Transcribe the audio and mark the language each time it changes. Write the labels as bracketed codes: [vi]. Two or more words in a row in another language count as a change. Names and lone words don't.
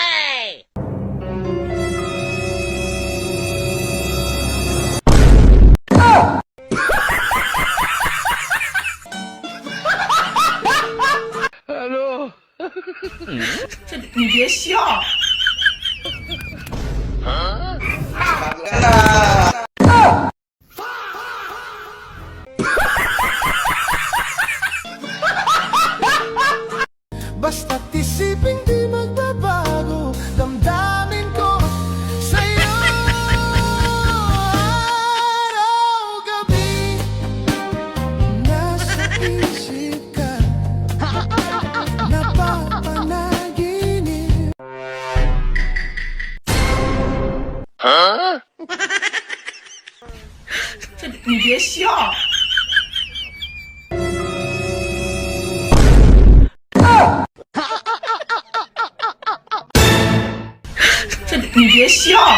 [en] Hello? [zh] 你别笑。 [tl] Basta't isipin di magbabago damdamin ko sa'yo. Araw-gabi nasa isip ka, napapanaginip. Huh? [zh] 你别笑。 你别笑。